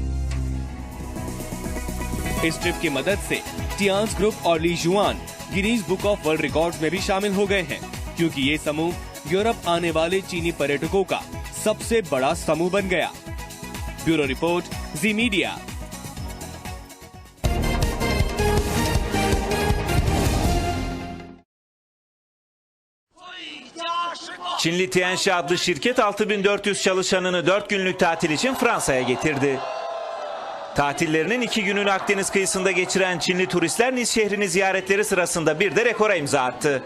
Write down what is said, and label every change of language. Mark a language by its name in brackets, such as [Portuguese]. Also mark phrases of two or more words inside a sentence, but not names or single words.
[Hindi] इस ट्रिप की मदद से टियांस ग्रुप और ली जुआन गिनीज बुक ऑफ वर्ल्ड रिकॉर्ड्स में भी शामिल हो गए हैं, क्योंकि ये समूह यूरोप आने वाले चीनी पर्यटकों का सबसे बड़ा समूह बन गया। ब्यूरो रिपोर्ट, जी मीडिया। [Turkish] Çinli Tianxi adlı şirket 6400 çalışanını 4 günlük tatil için Fransa'ya getirdi. Tatillerinin 2 gününü Akdeniz kıyısında geçiren Çinli turistler Nice şehrini ziyaretleri sırasında bir de rekora imza attı.